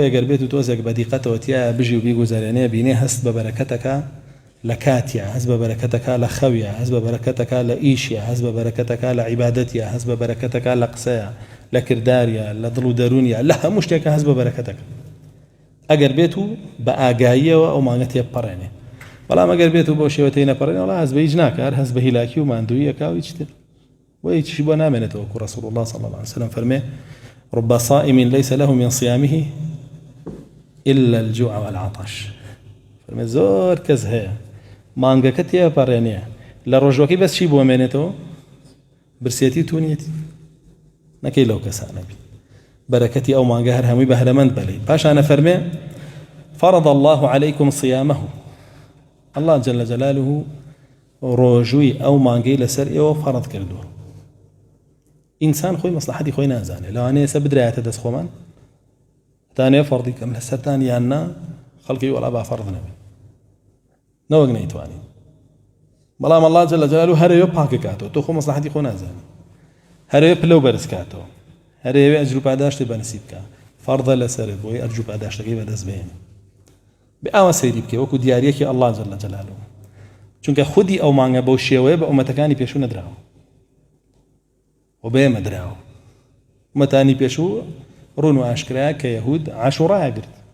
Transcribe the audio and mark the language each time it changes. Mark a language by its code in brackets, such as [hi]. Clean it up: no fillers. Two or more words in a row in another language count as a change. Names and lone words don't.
[ckb] ئەگەر بێت و تۆزێک بەدیقەتەوە تیا بژی و بیگوزارێنێ بینێ هەست بە بەرەکەتەکە لە کاتیە هەست بە بەرەکەتەکە لە خەویە هەست بە بەرەکەتەکە لە ئیشیە هەست بە بەرەکەتەکە لە عیبادەتیە هەست بە بەرەکەتەکە لە قسەیە لە کرداریە لە دڵ و دەرونیە لە هەموو شتێکە هەست بە بەرەکەتەکە ئەگەر بێت و بە ئاگاییەوە ئەو مانگە تێپەڕێنێ بەڵام ئەگەر بێت و بۆ شێوەتەی نەپەڕێنێ وەڵا هەست بە هیچ ناکە هەر هەست بە هیلاکی و ماندوویەکە و هیچ تر بۆ هیچی بۆ نامێنێتەوە کە [ar] رسول الله صلی الله عليه وسلم [ckb] فەرمێ [ar] رب صائم ليس له من صيامه إلا الجوع والعطش [ckb] فرمي زۆر کەس هەیە مانگەکە تێپەڕێنێ لە ڕۆژوەکەی بەس چی بۆ مێنێتەوە برسێتی تونیەتی نەکەی لەو کەسانە بی بەرەکەتی ئەو مانگە هەر هەمووی بەهرەمەند بەلەی پاشانە فەرمێ [ar] فرض الله عليكم صيامه الله جل جلاله [ckb] ڕۆژووی ئەو مانگەی لەسەر ئێوە فەرض کردووە ئینسان خۆی مەسلحەتی خۆی نازانێ لەوانەیە ئێستا بدرایەتە دەست خۆمان تانێ فەرضی کەم لە سەرتان یاننا خەڵکی وەڵا با فەرض نەبێ نەوەک نەیتوانین بەڵام [ar] الله جل جلاله [ckb] هەرەوێ پاکە کاتەوە تۆ خۆ مەسلحەتی خۆ نازانی هەرەوێ پلە بەرز کاتەوە هەرەوێ ئەجر و پاداشتی بەنسیب بکە فەرضە لەسەرت بۆی ئەجر و پاداشتەکەی بەدەست بهێنی بێ ئاوە سەیری بکەی وەکو دیاریەکی [ar] الله جل جلاله [ckb] چونکە خودی ئەو مانگە بەو شێوەیە بە ئومەتەکانی پێشوو نەدراوە و بێمە دراوە ئومەتانی پێشوو ڕون و ئاشکرایە کە یەهود عاشوڕایە گرت